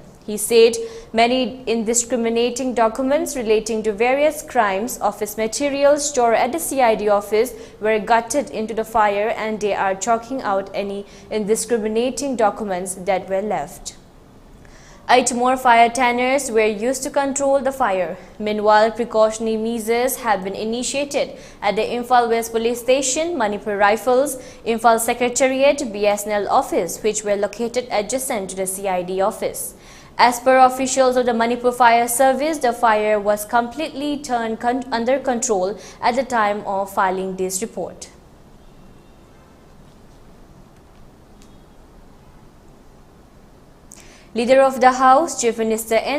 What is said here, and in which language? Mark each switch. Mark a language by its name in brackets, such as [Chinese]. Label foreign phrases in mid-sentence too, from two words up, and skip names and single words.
[English] He said many indiscriminating documents relating to various crimes, office materials stored at the CID office were gutted into the fire and they are chalking out any indiscriminating documents that were left. 8 more fire tenders were used to control the fire. Meanwhile, precautionary measures have been initiated at the Imphal West Police Station, Manipur Rifles, Imphal Secretariat, BSNL office, which were located adjacent to the CID office. As per officials of the Manipur Fire Service, the fire was completely turned under control at the time of filing this report. Leader of the House, Chief Minister N.